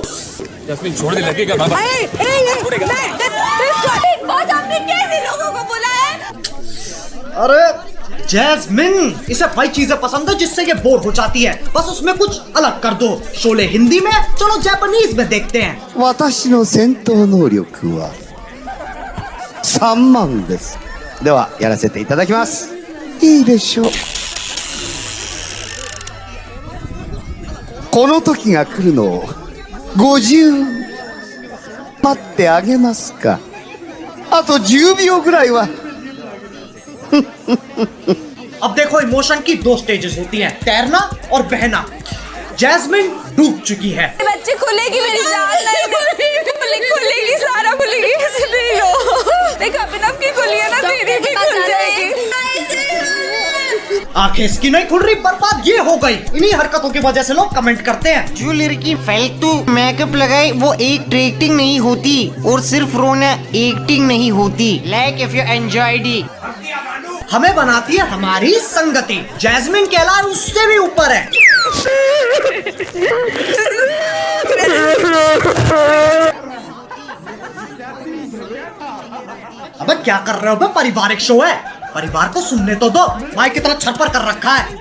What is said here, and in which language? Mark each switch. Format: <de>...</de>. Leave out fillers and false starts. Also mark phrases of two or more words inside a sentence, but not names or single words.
<hi>जस्मीन छोड़ दे, लगेगा बाबा। बॉस आपने कैसे लोगों को बुलाया? अरे जैस्मिन, इसे वही चीजें पसंद है जिससे ये बोर हो जाती है, बस उसमें कुछ अलग कर दो। शोले हिंदी में, चलो जापानीज में देखते हैं।</hi> <ja>私の戦闘能力は3万です。ではやらせていただきます。いいでしょう。この時が来るのを50待ってあげますか。あと10秒ぐらいは。</ja> <hi>अब देखो, इमोशन की दो स्टेजेस होती हैं, तैरना और बहना। जैस्मिन डूब चुकी है। बच्चे खुलेगी मेरी जान, नहीं खुलेगी, सारा खुलेगी, ऐसे नहीं लो। देख अभिनव की खुली है ना, तेरी भी खुल जाएगी। आंखें इसकी नहीं खुल रही, बर्बाद ये हो गई। इन्हीं हरकतों की वजह से लोग कमेंट करते हैं। जो लड़की फालतू मेकअप लगाए वो एक्टिंग नहीं होती, और सिर्फ रोना एक्टिंग नहीं होती।</hi> <en>Like if you enjoyed it.</en> <hi>हमें बनाती है हमारी संगति। जैस्मिन के अलावा उससे भी ऊपर है। अबे क्या कर रहे हो बे? पारिवारिक शो है, परिवार को सुनने तो दो। माइक की तरह छरपर कर रखा है।</hi>